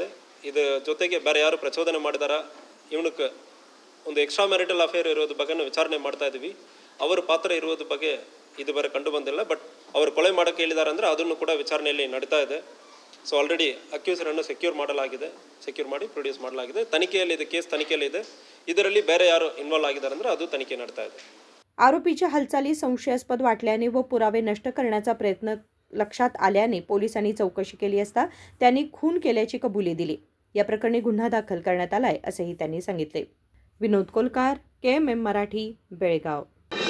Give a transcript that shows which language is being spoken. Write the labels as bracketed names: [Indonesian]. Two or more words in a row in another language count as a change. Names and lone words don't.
[Kannada] ಇದರ ಜೊತೆಗೆ ಬೇರೆ ಯಾರು ಪ್ರಚೋದನೆ ಮಾಡಿದಾರ, ಇವನಕ್ಕೆ ಒಂದು [English] extra marital affair [Kannada] ಇರೋದ್ರ ಬಗ್ಗೆ ವಿಚಾರಣೆ ಮಾಡ್ತಾ ಇದ್ದೀವಿ। ಅವರ ಪಾತ್ರ ಇರೋದ್ರ ಬಗ್ಗೆ ಇದುವರೆಗೆ ಕಂಡು ಬಂದಿಲ್ಲ, ಬಟ್ ಅವರು ಕೊಲೆ ಮಾಡೋಕ್ಕೆ ಹೇಳಿದ್ದಾರೆ ಅಂದರೆ ಅದನ್ನು ಕೂಡ ವಿಚಾರಣೆಯಲ್ಲಿ ನಡೀತಾ ಇದೆ। [English] so already [Kannada] ಅಕ್ಯೂಸರನ್ನು ಸೆಕ್ಯೂರ್ ಮಾಡಿ ಪ್ರೊಡ್ಯೂಸ್ ಮಾಡಲಾಗಿದೆ। ತನಿಖೆಯಲ್ಲಿ ಇದೆ, ಕೇಸ್ ತನಿಖೆಯಲ್ಲಿ ಇದೆ। ಇದರಲ್ಲಿ ಬೇರೆ ಯಾರು ಇನ್ವಾಲ್ವ್ ಆಗಿದ್ದಾರೆ ಅಂದರೆ ಅದು ತನಿಖೆ ನಡೀತಾ ಇದೆ। [Marathi] आरोपीच्या हालचाली संशयास्पद वाटल्याने व पुरावे नष्ट करण्याचा प्रयत्न लक्षात आल्याने पोलिसांनी चौकशी केली असता त्यांनी खून केल्याची कबुली दिली। या प्रकरणी गुन्हा दाखल करण्यात आलाय असेही त्यांनी सांगितले। विनोद कोलकार, KMM मराठी, बेळगाव।